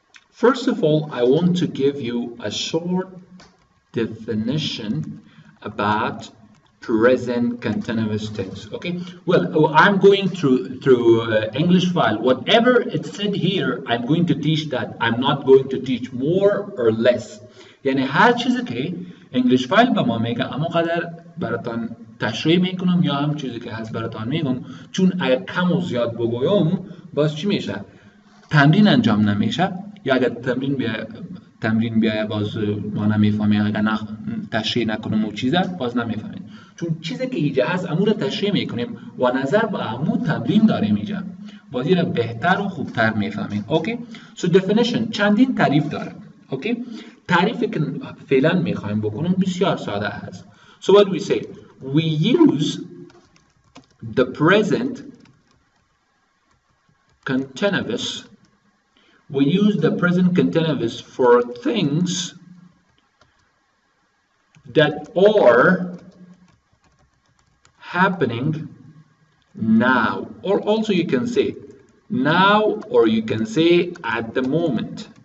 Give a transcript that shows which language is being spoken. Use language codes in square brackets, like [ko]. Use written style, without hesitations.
[en] First of all, I want to give you a short definition about present continuous tense. Okay. Well, I'm going through English file. Whatever it said here, I'm going to teach that. I'm not going to teach more or less. [fa] یعنی هر چیزی که انگلیش فایل به ما میگه اما قدر براتان تشریح میکنم یا هم چیزی که هست براتان میگم، چون اگر کم و زیاد بگویم باز چی میشه؟ تمرین انجام نمیشه، یا اگر تمرین بیایه باز ما نمیفهمیم، اگر تشریح نکنم و چیزه باز نمیفهمیم، چون چیزی که اینجا هست امور تشریح میکنیم و نظر به امور تمرین داریم اینجا، بازی را بهتر و خوبتر میفهمیم. اوکی؟ سو definition چندین تعریف داره. اوکی؟ تعریفی که فعلا میخوایم بکنیم بسیار ساده هست. [en] So what do we say? We use the present continuous. We use the present continuous for things that are happening now, or also you can say now, or you can say at the moment.